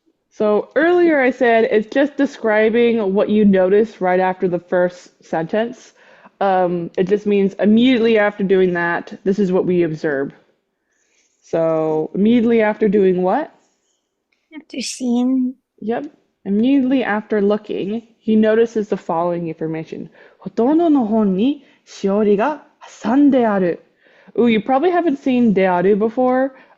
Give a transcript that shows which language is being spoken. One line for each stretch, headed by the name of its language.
English: So earlier I said it's just describing what you notice right after the first sentence. It just means immediately after doing that, this is what we observe. So immediately after doing what? after seeing, Yep. Immediately after looking, he notices the following information.
Japanese: ほとんどの本にしおりが挟んである.
English: Ooh, you probably haven't seen である before.